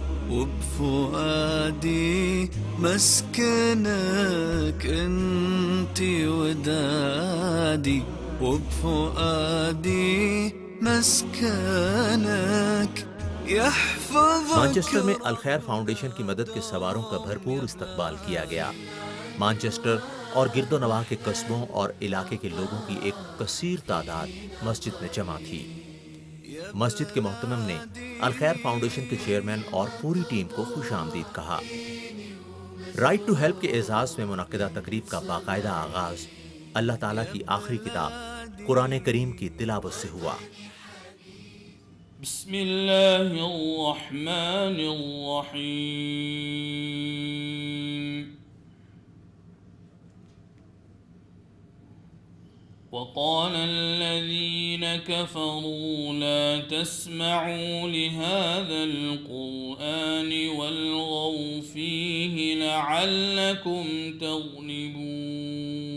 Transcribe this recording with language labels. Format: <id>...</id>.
<ar>وبفؤادي مسكنك انت ودادي وبفؤادي مسكنك يحفظك.</ar> <ur>مانچسٹر میں الخیر فاؤنڈیشن کی مدد کے سواروں کا بھرپور استقبال کیا گیا. مانچسٹر اور گرد و نواح کے قصبوں اور علاقے کے لوگوں کی ایک کثیر تعداد مسجد میں جمع تھی۔ مسجد کے محتمم نے الخیر فاؤنڈیشن کے چیئرمین اور پوری ٹیم کو خوش آمدید کہا۔ رائٹ ٹو ہیلپ کے اعزاز میں منعقدہ تقریب کا باقاعدہ آغاز اللہ تعالیٰ کی آخری کتاب قرآن کریم کی تلاوت سے ہوا۔ بسم اللہ الرحمن الرحیم۔</ur> <ar>وقال الذين كفروا لا تسمعوا لهذا القرآن والغوا فيه لعلكم تغلبون</ar>